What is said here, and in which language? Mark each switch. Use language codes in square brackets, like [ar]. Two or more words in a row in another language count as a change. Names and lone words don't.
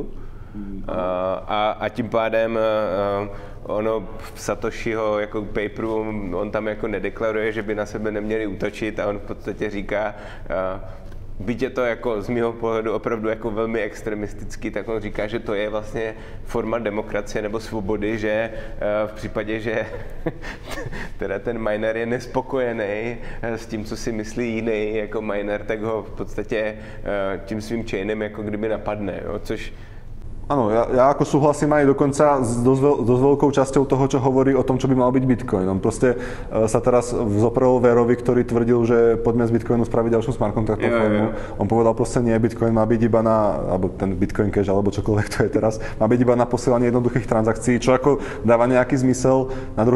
[cs] A tím pádem ono v Satoshiho jako paperu, on tam jako nedeklaruje, že by na sebe neměli útočit a on v podstatě říká, byť je to jako z mého pohledu opravdu jako velmi extremistický, tak on říká, že to je vlastně forma demokracie nebo svobody, že v případě, že teda ten miner je nespokojený s tím, co si myslí jiný jako miner, tak ho v podstatě tím svým chainem jako kdyby napadne, jo? Což [sk] áno, ja ako súhlasím aj dokonca s dosť veľkou časťou toho, čo hovorí o tom, čo by mal byť Bitcoin. On proste sa teraz zoprel Verovi, ktorý tvrdil, že poďme z Bitcoinu spraviť ďalšiu smart contractovú formu. On povedal proste nie, Bitcoin má byť iba alebo ten Bitcoin Cash, alebo čokoľvek to je teraz, má byť iba na posielanie jednoduchých transakcií, čo ako dáva nejaký zmysel.